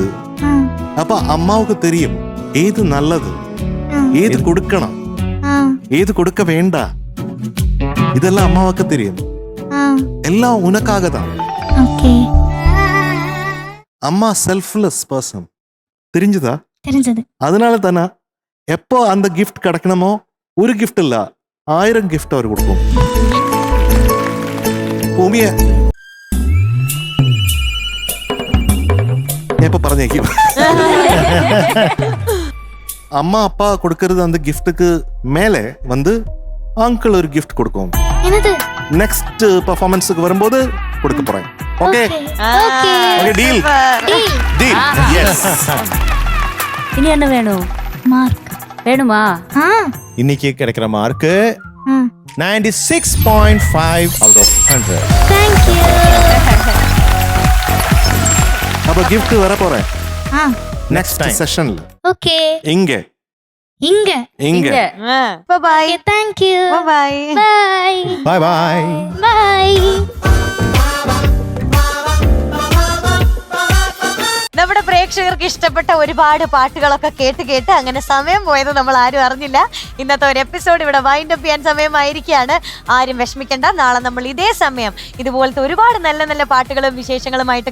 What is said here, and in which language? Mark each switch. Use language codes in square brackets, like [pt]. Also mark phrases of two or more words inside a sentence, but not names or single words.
[ml] അപ്പൊ അമ്മാവുക്ക് തെരിയും ഏത് നല്ലത്, ഏത് കൊടുക്കണം, ഏത് കൊടുക്ക വേണ്ട. ഇതെല്ലാം അമ്മാവൊക്കെ തെരിയും. എല്ലാം ഉനക്കാകതാണ്. അമ്മ [en] selfless person. [ta] தெரிஞ்சதா? அதனால தானே எப்போ அந்த கிஃப்ட் கிடைக்கணுமோ ஒரு கிஃப்ட் இல்ல 1000 கிஃப்ட் அவர் கொடுக்கும். [ml] ഭൂമിയെ ഞാൻ ഇപ്പൊ പറഞ്ഞേക്കും. [ta] அம்மா அப்பா கொடுக்கறது அந்த கிஃப்ட்டுக்கு மேலே வந்து அங்கிள் ஒரு கிஃப்ட் கொடுக்கும். நெக்ஸ்ட் பெர்ஃபார்மன்ஸுக்கு வரும்போது கொடுக்க போறேன். [en] okay okay deal deal. yes. [ta] இனி என்ன வேணும்? மார்க் வேணுமா? இன்னைக்கு கிடைக்கிற மார்க் 96.5 [en] out of 100. Thank you. [ta] அப்ப gift வர போறேன் நெக்ஸ்ட் செஷன்ல. ஓகே. இங்க இங்க இங்க. [en] bye bye. Thank you. bye. Bye. Bye bye. Bye. [ml] നമ്മുടെ പ്രേക്ഷകർക്ക് ഇഷ്ടപ്പെട്ട ഒരുപാട് പാട്ടുകളൊക്കെ കേട്ട് കേട്ട് അങ്ങനെ സമയം പോയത് നമ്മൾ ആരും അറിഞ്ഞില്ല. ഇന്നത്തെ ഒരു എപ്പിസോഡ് ഇവിടെ [en] wind up [ml] ചെയ്യാൻ സമയമായിരിക്കുകയാണ്. ആരും വിഷമിക്കണ്ട, നാളെ നമ്മൾ ഇതേ സമയം ഇതുപോലത്തെ ഒരുപാട് നല്ല നല്ല പാട്ടുകളും വിശേഷങ്ങളുമായിട്ട് കാണും.